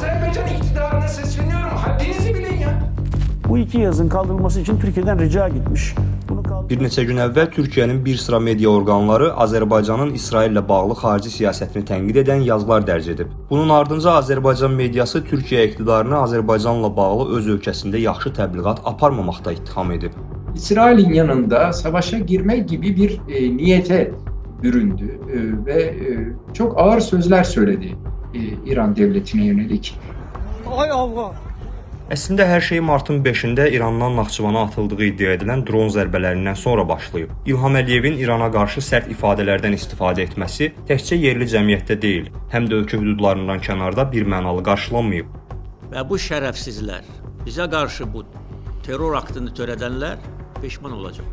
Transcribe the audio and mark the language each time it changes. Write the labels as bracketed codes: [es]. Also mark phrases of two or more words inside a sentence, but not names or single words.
[tr] Azerbaycan iktidarına sesleniyorum. Haddinizi bilin ya. Bu iki yazın kaldırılması için Türkiye'den rica gitmiş. [az] Bir neçə gün əvvəl Türkiyənin bir sıra media orqanları Azərbaycanın İsraillə bağlı xarici siyasətini tənqid edən yazılar dərc edib. Bunun ardınca Azərbaycan mediası Türkiyə iqtidarını Azərbaycanla bağlı öz ölkəsində yaxşı təbliğat aparmamaqda ittiham edib. [tr] İsrail'in yanında savaşa girme gibi bir niyete büründü ve çok ağır sözler söyledi İran devletine yönelik. Hay Allah! [az] Əslində hər şey martın 5-də İrandan Naxçıvana atıldığı iddia edilən dron zərbələrindən sonra başlayıb. İlham Əliyevin İrana qarşı sərt ifadələrdən istifadə etməsi təkcə yerli cəmiyyətdə deyil, həm də ölkə hüdudlarından kənarda birmənalı qarşılanmayıb. Və bu şərəfsizlər, bizə qarşı bu terror aktını törədənlər peşman olacaq.